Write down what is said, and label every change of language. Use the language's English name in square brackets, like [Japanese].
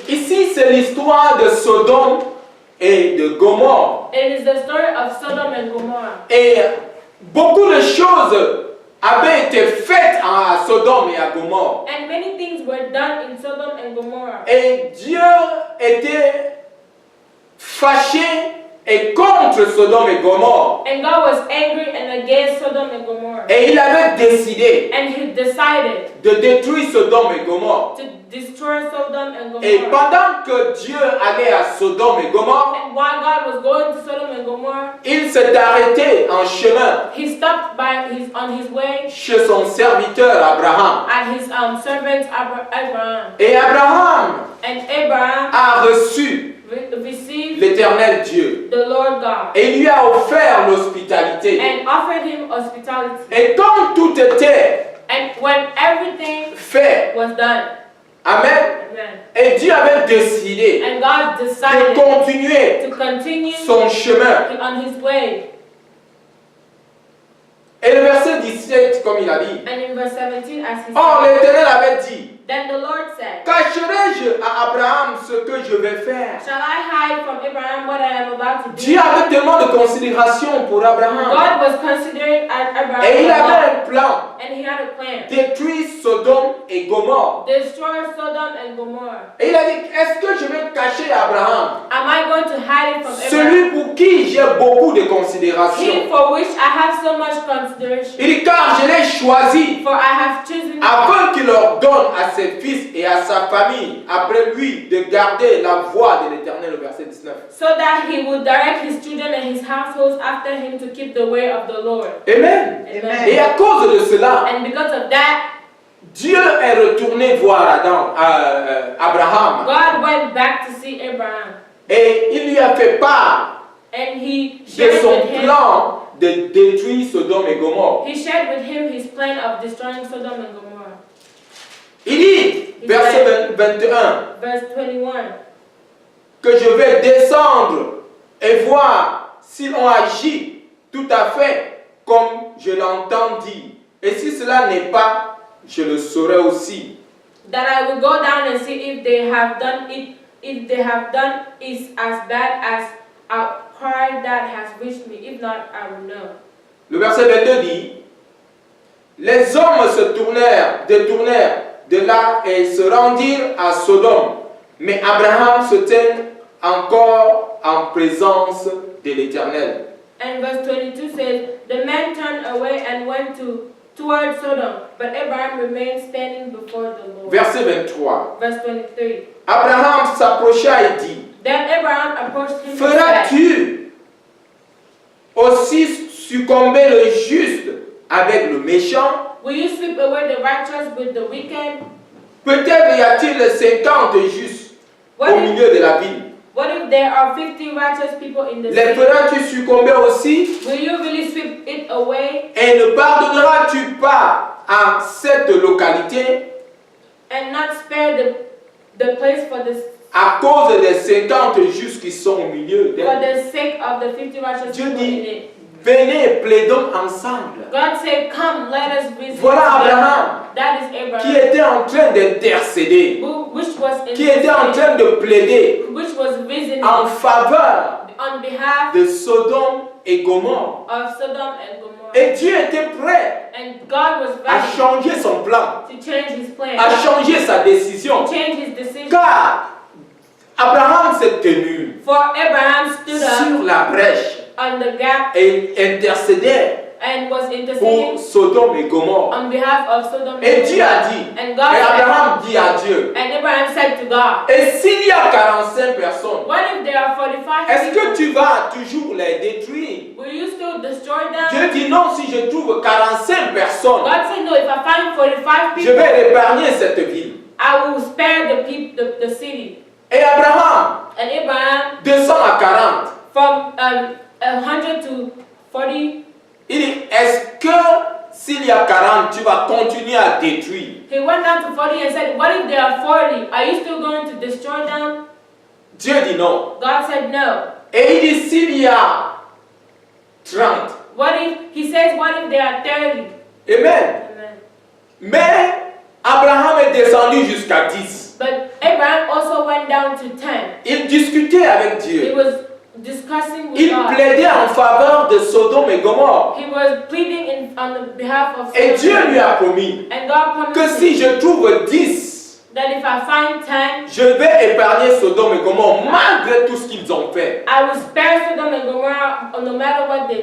[French] Ici, c'est l'histoire de Sodome et de Gomorrhe. [English] It is the story of Sodom and Gomorrah. [French] Et beaucoup de choses avaient été faites à Sodome et à Gomorrhe. [English] And many things were done in Sodom and Gomorrah. [French] Et Dieu était fâché et contre Sodome et Gomorrhe. [English] And God was angry and against Sodom and Gomorrah. [French] Et il avait décidé [English] And he decided [French] de détruire Sodome et Gomorrhe. [English] to destroy Sodom and [French] Et [English] Gomorrah. [French] pendant que Dieu allait à Sodome et Gomorrhe, [English] And while God was going to Sodom and Gomorrah, [French] il s'est arrêté en chemin [English] he stopped on his way [French] chez son serviteur Abraham. [English] at his servant Abraham. [French] Et Abraham [English] And Abraham [French] a reçu [English] received [French] l'Éternel Dieu [English] the Lord God [French] et lui a offert l'hospitalité. [English] and offered him hospitality. [French] Et quand tout était [English] And when everything [French] fait, [English] was done, amen, amen, [French] et Dieu avait décidé [English] and God [French] de [English] decided [French] continuer [English] to continue [French] son chemin. [English] on his way. [French] Et le verset 17, comme il a dit, [English] And in verse 17, as he or said, [French] l'Éternel avait dit, [English] then the Lord said, [French] cacherai-je à Abraham ce que je vais faire? [English] shall I hide from Abraham what I am about to do? [French] Dieu avait tellement de considération pour Abraham. [English] God was considering Abraham [French] Et il [English] a lot, [French] avait un plan, [English] and he had a plan. [French] détruire Sodome et Gomorrhe. [English] Destroy Sodom and Gomorrah. [French] Et il a dit, est-ce que je vais cacher Abraham, [English] Am I going to hide it from Abraham? [French] celui pour qui j'ai beaucoup de [English] He [French] considération? [English] for which I have so much consideration. [French] Il dit, car je l'ai choisi [English] For I have chosen him, [French] afin qu'il ordonne à ses fils et à sa famille, après lui, de garder la voie de l'Éternel, au verset 19. [English] so that he would direct his children and his households after him to keep the way of the Lord. Amen. Amen. [French] Et à cause de cela, [English] And because of that, [French] Dieu est retourné voir Abraham [English] God went back to see Abraham. [French] et il lui a fait part [English] And he [French] de [English] shared [French] son [English] with him, [French] plan de détruire Sodome et Gomorrhe. [English] he shared with him his plan of destroying Sodom and Gomorrah. [French] Il dit, verset 21, [English] Verse 21. [French] que je vais descendre et voir s'ils ont agi tout à fait comme je l'entends dire. Et si cela n'est pas, je le saurai aussi. [English] That I will go down and see if they have done it, if they have done is as bad as a cry that has reached me. If not, I will know. [French] Le verset 22 dit, les hommes se détournèrent de là et se rendirent à Sodome. Mais Abraham se tint encore en présence de l'Éternel. [English] And verse 22 says, the men turned away and went toward Sodom, but Abraham remained standing before the Lord. [French] Verset 23. [English] Verse 23. [French] Abraham s'approcha et dit, [English] Then Abraham approached him and said, [French] feras-tu aussi succomber le juste avec le méchant? [English] will you sweep away the righteous with the wicked? [French] Peut-être y a-t-il 50 justes [English] What [French] au [English] if, [French] milieu de la ville. [English] what if there are 50 righteous people in the [French] Les [English] city? [French] feras-tu succomber aussi? [English] Will you really sweep it away [French] Et ne pardonneras-tu pas à cette localité [English] and not spare the place for [French] à cause des 50 justes qui sont au milieu [English] for [French] d'elle? [English] the sake of the 50 righteous [French] Dieu [English] people [French] dit, [English] in it? [French] venez, plaidons ensemble. [English] God said, come, let us reason [French] Voilà [English] together. [French] Abraham [English] That is [French] qui [English] Abraham, [French] était en train d'intercéder, [English] which was [French] qui était en train de plaider [English] which was reasoning [French] en faveur [English] on behalf [French] de Sodome et Gomorrhe. [English] of Sodom and Gomorrah. [French] Et Dieu était prêt [English] And God was [French] à [English] ready [French] changer son plan, [English] to change his plan, [French] à changer sa décision. [English] to change his decision. [French] Car Abraham s'est tenu [English] For Abraham stood up [French] sur la brèche [English] on the gap [French] et intercédait [English] and was [French] pour [English] interceding [French] Sodome et Gomorrhe. [English] on behalf of Sodom [French] Et [English] and [French] Dieu a [English] Gomorrah. [French] dit, [English] And [French] et [English] God said, [French] Abraham dit à Dieu, [English] and Abraham said to God, [French] et s'il y a 45 personnes, [English] what if there are 45 [French] est-ce que [English] people? [French] tu vas toujours les détruire? [English] Will you still destroy them? [French] Dieu dit non, si je trouve 45 personnes, [English] God said, no, if I find 45 [French] je [English] people, [French] vais épargner cette ville. [English] I will spare the people, the city. [French] Et Abraham [English] And Abraham, [French] descend à 40. [English] from 100 to 40, [French] Il dit, est-ce que s'il y a 40, tu vas continuer à détruire? [English] he went down to 40 and said, what if there are 40? Are you still going to destroy them? [French] Dieu dit non. [English] God said no. [French] Et il dit, s'il y a 30. [English] What if, he says, what if there are 30? Amen. Amen. [French] Mais Abraham est descendu jusqu'à 10. [English] But Abraham also went down to 10. [French] Il discutait avec [English] He [French] Dieu. [English] was discussing with [French] Il [English] God. [French] plaidait en faveur de Sodome et Gomorrhe. [English] He was pleading on the behalf of [French] Et Dieu [English] Sodom. [French] lui a promis [English] And God [French] que [English] promised [French] si [English] him [French] je trouve 10, [English] that if I find 10, [French] je vais épargner Sodome et Gomorrhe malgré tout ce qu'ils ont fait. [English] I will spare Sodom and Gomorrah no matter what they do.